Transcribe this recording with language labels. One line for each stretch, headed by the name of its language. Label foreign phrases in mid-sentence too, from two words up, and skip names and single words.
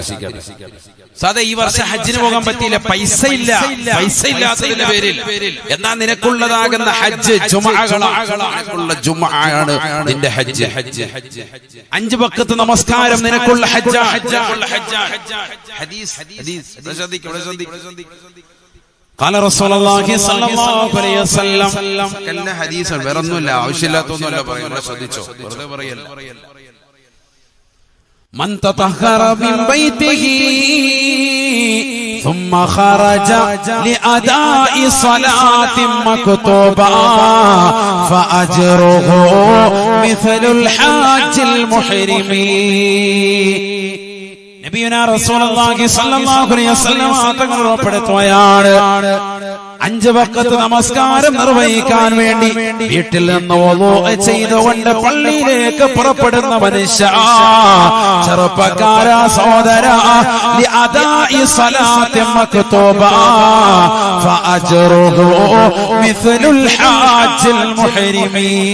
Malayalam: സാദാ ഈ വർഷം ഹജ്ജിന് പോകാൻ പറ്റിയില്ല, പൈസ ഇല്ലാത്തതിന്റെ പേരിൽ. എന്നാ നിനക്കുള്ളതാകുന്ന ഹജ്ജ് ജുമുഅകളാണ്. ജുമുഅയാണ് നിന്റെ ഹജ്ജ്. 5 വഖത്ത് നമസ്കാരം നിനക്കുള്ള ഹജ്ജ്.
Arabic: ഹദീസ് قال رسول الله صلى الله عليه وسلم.
Malayalam: കല്ല ഹദീസാണ്, വേറെ ഒന്നുമില്ല, ആവശ്യമില്ലാത്തൊന്നുമല്ല പറയുന്നത്. ശ്രദ്ധിച്ചോ, വെറുതെ പറയല്ല.
Arabic: من تطهر من بيته ثم خرج لأداء صلاة مكتوبة فأجره مثل الحاج المحرم. نبينا رسول الله صلى الله عليه وسلم
Malayalam: തങ്ങൾ ഉറപ്പെടുത്തുകയാണ്, 5 വഖത്ത് നമസ്കാരം നിർവഹിക്കാൻ വേണ്ടി വീട്ടിൽ നിന്ന് വുളൂ ചെയ്തുകൊണ്ട് പള്ളിയിലേക്ക് പുറപ്പെടുന്ന മനുഷ്യ, ചെറുപ്പക്കാരാ സഹോദരാ,
Arabic: لأداء صلاة مكتوبة فأجره مثل الحاج المحرم.